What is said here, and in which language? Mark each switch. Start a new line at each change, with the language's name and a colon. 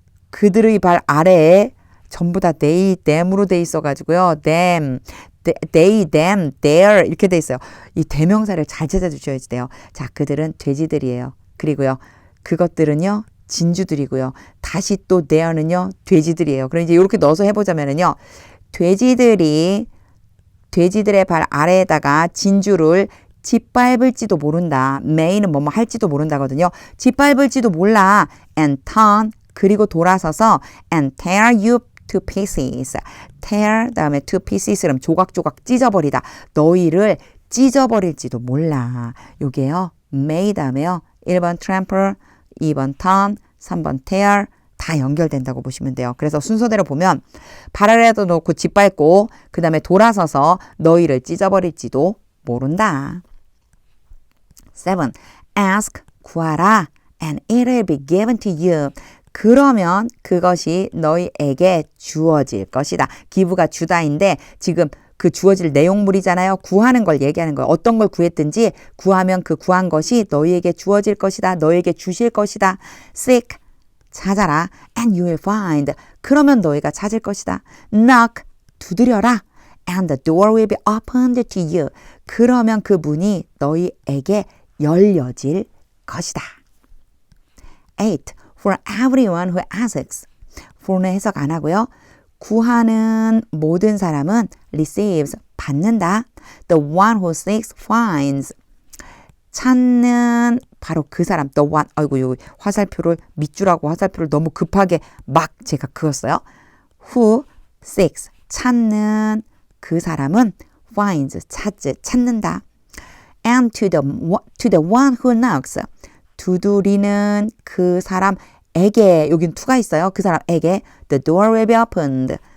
Korean: 그들의 발 아래에 전부 다 they, them으로 돼 있어가지고요. them, they, them, their 이렇게 돼 있어요. 이 대명사를 잘 찾아주셔야 돼요. 자, 그들은 돼지들이에요. 그리고요, 그것들은요, 진주들이고요. 다시 또 there는요, 돼지들이에요. 그럼 이제 이렇게 넣어서 해보자면은요, 돼지들의 발 아래에다가 진주를 짓밟을지도 모른다. may는 뭐뭐 할지도 모른다거든요. 짓밟을지도 몰라.
English: and turn,
Korean: 그리고 돌아서서
English: and tear you to pieces.
Korean: tear 다음에 to pieces 그럼 조각조각 찢어버리다. 너희를 찢어버릴지도 몰라. 요게요. may 다음에요. 1번 trample, 2번 turn, 3번 tear 다 연결된다고 보시면 돼요. 그래서 순서대로 보면 발 아래에다 놓고 짓밟고 그 다음에 돌아서서 너희를 찢어버릴지도 모른다. 7. Ask, 구하라.
English: And it will be given to you.
Korean: 그러면 그것이 너희에게 주어질 것이다. give가 주다인데 지금 그 주어질 내용물이잖아요. 구하는 걸 얘기하는 거예요. 어떤 걸 구했든지 구하면 그 구한 것이 너희에게 주어질 것이다. 너희에게 주실 것이다. seek, 찾아라.
English: and you will find.
Korean: 그러면 너희가 찾을 것이다. knock, 두드려라.
English: and the door will be opened to you.
Korean: 그러면 그 문이 너희에게 열려질 것이다.
English: 8. For everyone who asks.
Korean: for는 해석 안 하고요. 구하는 모든 사람은 receives, 받는다.
English: The one who seeks finds.
Korean: 찾는 바로 그 사람.
English: The one.
Korean: 아이고, 요 화살표를 밑줄하고 화살표를 너무 급하게 막 제가 그었어요.
English: Who seeks.
Korean: 찾는 그 사람은 finds, 찾는다.
English: And to the one who knocks.
Korean: 두드리는 그 사람에게, 여긴 to가 있어요. 그 사람에게
English: the door will be opened.